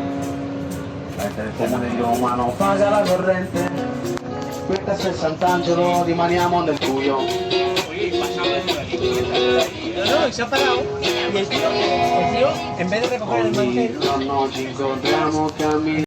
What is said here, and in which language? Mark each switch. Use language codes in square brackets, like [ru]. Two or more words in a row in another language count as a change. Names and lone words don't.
[it] Mentre il comune di Roma non paga la corrente, qui a Castel Sant'Angelo rimaniamo nel buio. [es] No, se ha parado. Y el tío, en vez de recoger el mantel, No, [it] ci incontriamo camminando.